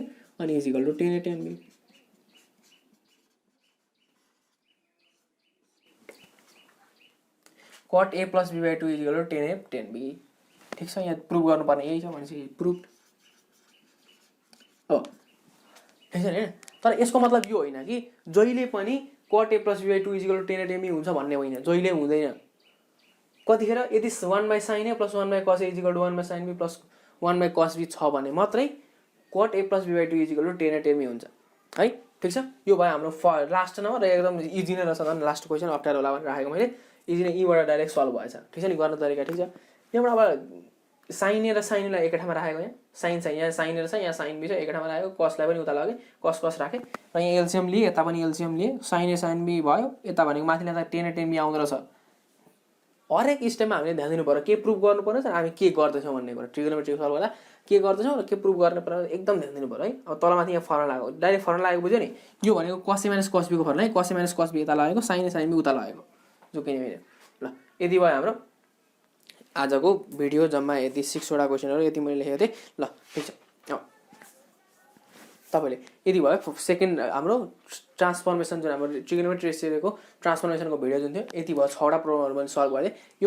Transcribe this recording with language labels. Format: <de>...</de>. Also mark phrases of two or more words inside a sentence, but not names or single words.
<ne>अनि = tan B। cot A + B/2 = tan B। ठीक छ। यहाँ प्रुफ गर्नुपर्ने यही छ भनेपछि प्रुफ। अब ठीक छ नि। तर यसको मतलब यो होइन कि जहिले पनि cot A + B/2 = tan B हुन्छ भन्ने होइन। जहिले हुँदैन। कतिखेर यदि 1/sin A + 1/cos A = 1/sin B + 1/cos B छ भने मात्रै cot A + B/2 = tan B हुन्छ है। ठीक छ। यो भयो हाम्रो</ne> <en>last number</en> <ne>र एकदम इजी नै रहेछ। झन्</ne> <en>last question</en> <ne>अप्ठ्यारो होला भनेर राखेको मैले। इजी नै यीबाट डाइरेक्ट सल्भ भएछ। ठीक छ नि। गर्ने तरिका ठिक छ। यहाँबाट अब sin A र sin A लाई एकै ठाउँमा राखेको यहाँ sin छ यहाँ sin A रहेछ यहाँ sin B छ एकै ठाउँमा राखेको cos लाई पनि उता लगे cos राखे र यहाँ एलसिएम लिए यता पनि एलसिएम लिए sin A sin B भयो। यता भनेको माथिले tan B आउँदो रहेछ। हरेक स्टेपमा हामीले ध्यान दिनु पर्यो के प्रुफ गर्नु पर्छ हामी के गर्दैछौँ भन्ने कुरा। ट्रिगोनोमेट्री सल्भ गर्दा के गर्दैछौँ र के प्रुफ गर्ने पर्यो एकदम ध्यान दिनु पर्यो है। अब तलमाथि यहाँ फर्मुला लाग्यो डाइरेक्ट फर्मुला लागेको बुझ्यो नि। यो भनेको cos A - cos B को फर्मुला है। cos A - cos B यता लागेको sin A sin B उता लागेको जो किन ल यति भयो हाम्रो आजको भिडियो जम्मा यति 6 वटा क्वेसनहरु यति मैले लेखेको थिएँ ल ठीक छ तपाईले यदि भयो सेकेन्ड हाम्रो ट्रान्सफर्मेसन जुन हाम्रो ट्रिगोनोमेट्री रेसियोको ट्रान्सफर्मेसनको भिडियो जुन थियो यति भयो 6 वटा प्रोब्लमहरु मैले सल्भ गरे यो</ne>